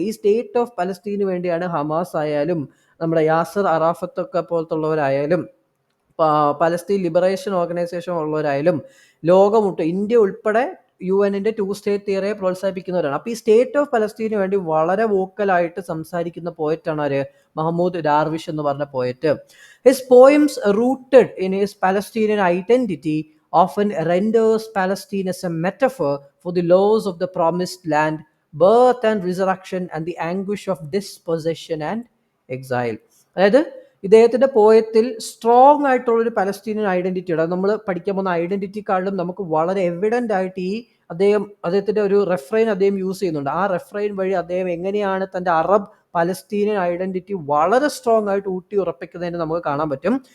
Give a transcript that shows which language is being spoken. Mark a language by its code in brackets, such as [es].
[ml] ഈ state of പലസ്തീന് വേണ്ടിയാണ് Hamas ആയാലും നമ്മുടെ യാസർ അറാഫത്ത് ഒക്കെ പോലത്തുള്ളവരായാലും പലസ്തീൻ ലിബറേഷൻ ഓർഗനൈസേഷൻ ഉള്ളവരായാലും ലോകമൊട്ട് ഇന്ത്യ ഉൾപ്പെടെ UN-ന്റെ 2 സ്റ്റേറ്റ് തിയറിയെ പ്രോത്സാഹിപ്പിക്കുന്നവരാണ്. അപ്പോൾ ഈ സ്റ്റേറ്റ് ഓഫ് പലസ്തീന് വേണ്ടി വളരെ വോക്കലായിട്ട് സംസാരിക്കുന്ന പോയറ്റാണ് ആര്, മഹമ്മൂദ് ഡാർവിഷ് എന്ന് പറഞ്ഞ poet. [en] His poems rooted in his Palestinian identity often renders Palestine as a metaphor for the loss of the promised land, birth and resurrection, and the anguish of dispossession and exile. [ml] അതായത് ഇദ്ദേഹത്തിന്റെ പോയത്തിൽ strong ആയിട്ടുള്ളൊരു Palestinian identity ഉണ്ട്. അത് നമ്മൾ പഠിക്കാൻ പോകുന്ന identity കാർഡിലും നമുക്ക് വളരെ എവിഡന്റ് ആയിട്ട് അദ്ദേഹത്തിന്റെ ഒരു റെഫ്രൈൻ അദ്ദേഹം യൂസ് ചെയ്യുന്നുണ്ട്. ആ റെഫ്രൈൻ വഴി അദ്ദേഹം എങ്ങനെയാണ് തന്റെ അറബ് പലസ്തീനിയൻ ഐഡന്റിറ്റി വളരെ സ്ട്രോങ് ആയിട്ട് ഊട്ടി ഉറപ്പിക്കുന്നതിന് നമുക്ക് കാണാൻ പറ്റും.